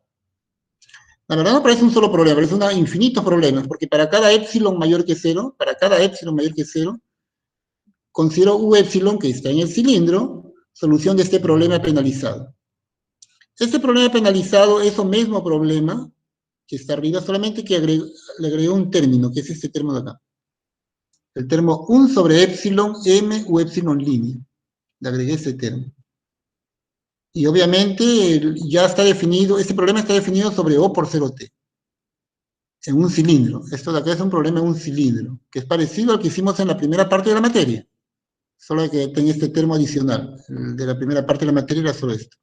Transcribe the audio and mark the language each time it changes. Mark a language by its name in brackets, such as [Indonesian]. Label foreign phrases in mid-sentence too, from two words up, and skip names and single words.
[Spanish] La verdad no aparece un solo problema, aparece infinitos problemas, porque para cada épsilon mayor que 0, considero U épsilon que está en el cilindro, solución de este problema penalizado. Este problema penalizado es el mismo problema que está arriba, solamente que le agregué un término, que es este término de acá. El termo 1 sobre épsilon m u épsilon línea. Le agregué ese término. Y obviamente ya está definido, este problema está definido sobre O por 0T. En un cilindro. Esto de acá es un problema en un cilindro, que es parecido al que hicimos en la primera parte de la materia. Solo que tenga este termo adicional. El de la primera parte de la materia era solo esto.